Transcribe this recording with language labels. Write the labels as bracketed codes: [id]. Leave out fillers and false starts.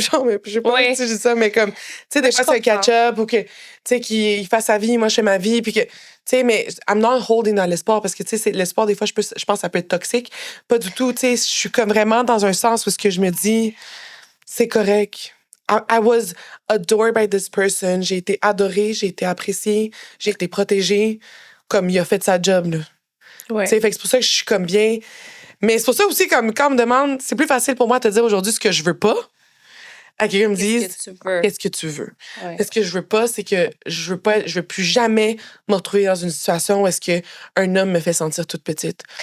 [fr] Genre, mais, je sais pas si je dis ça, mais comme. Tu sais, des fois, c'est un catch-up ou que. Tu sais, qu'il fasse sa vie, moi, je fais ma vie, puis que. Tu sais, mais [en] I'm not holding [fr] dans l'espoir parce que, tu sais, l'espoir, des fois, je pense que ça peut être toxique. Pas du tout. Tu sais, je suis comme vraiment dans un sens où ce que je me dis, c'est correct. [en] I was adored by this person. [fr] J'ai été adorée, j'ai été appréciée, j'ai été protégée. Comme il a fait sa job, là. Ouais. Tu sais, fait que c'est pour ça que je suis comme bien. Mais c'est pour ça aussi, comme quand on me demande, c'est plus facile pour moi de te dire aujourd'hui ce que je veux pas. À quelqu'un me dise, qu'est-ce que tu veux? Ouais. Qu'est-ce que je veux pas, c'est que je veux plus jamais me retrouver dans une situation où est-ce qu'un homme me fait sentir toute petite.